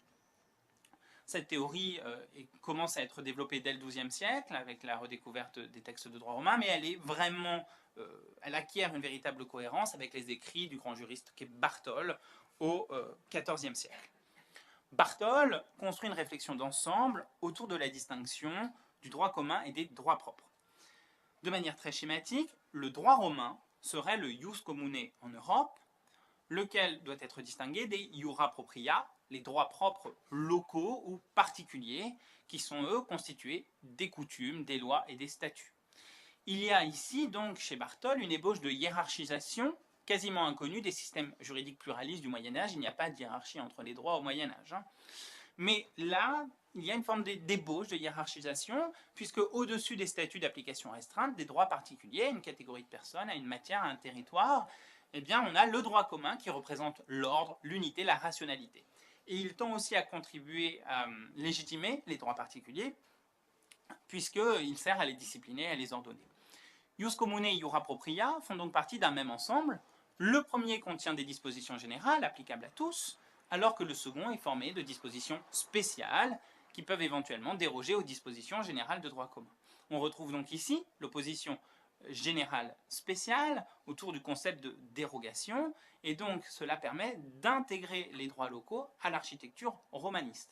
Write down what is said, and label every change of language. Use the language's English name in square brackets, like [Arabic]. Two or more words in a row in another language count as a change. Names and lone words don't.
[French] Cette théorie commence à être développée dès le XIIe siècle avec la redécouverte des textes de droit romain, mais elle acquiert une véritable cohérence avec les écrits du grand juriste qu'est Bartole au XIVe siècle. Bartole construit une réflexion d'ensemble autour de la distinction du droit commun et des droits propres. De manière très schématique, le droit romain serait le [Latin] ius commune [French] en Europe, lequel doit être distingué des [Latin] iura propria, [French] les droits propres locaux ou particuliers, qui sont eux constitués des coutumes, des lois et des statuts. Il y a ici donc chez Bartole une ébauche de hiérarchisation quasiment inconnue des systèmes juridiques pluralistes du Moyen-Âge. Il n'y a pas de hiérarchie entre les droits au Moyen-Âge. Mais là, il y a une forme d'ébauche de hiérarchisation, puisque au-dessus des statuts d'application restreinte, des droits particuliers, à une catégorie de personnes, à une matière, à un territoire, eh bien, on a le droit commun qui représente l'ordre, l'unité, la rationalité. Et il tend aussi à contribuer à légitimer les droits particuliers, puisqu'il sert à les discipliner, à les ordonner. [Latin] Ius commune [French] et [Latin] iura propria [French] font donc partie d'un même ensemble. Le premier contient des dispositions générales applicables à tous, alors que le second est formé de dispositions spéciales qui peuvent éventuellement déroger aux dispositions générales de droit commun. On retrouve donc ici l'opposition générale spéciale autour du concept de dérogation, et donc cela permet d'intégrer les droits locaux à l'architecture romaniste.